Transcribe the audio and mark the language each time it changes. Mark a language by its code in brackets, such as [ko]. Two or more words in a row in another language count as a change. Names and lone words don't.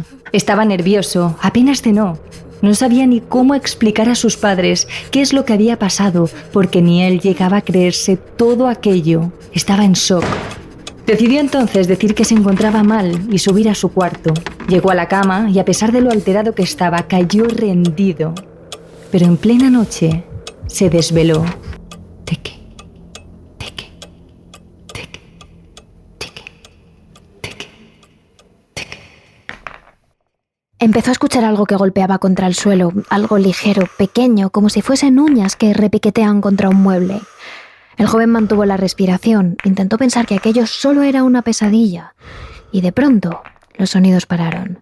[es] Estaba nervioso, apenas cenó. No sabía ni cómo explicar a sus padres qué es lo que había pasado, porque ni él llegaba a creerse todo aquello. Estaba en shock. Decidió entonces decir que se encontraba mal y subir a su cuarto. Llegó a la cama y, a pesar de lo alterado que estaba, cayó rendido. Pero en plena noche se desveló. Teque, teque, teque, teque, teque, teque. Empezó a escuchar algo que golpeaba contra el suelo, algo ligero, pequeño, como si fuesen uñas que repiquetean contra un mueble. El joven mantuvo la respiración, intentó pensar que aquello solo era una pesadilla, y de pronto los sonidos pararon.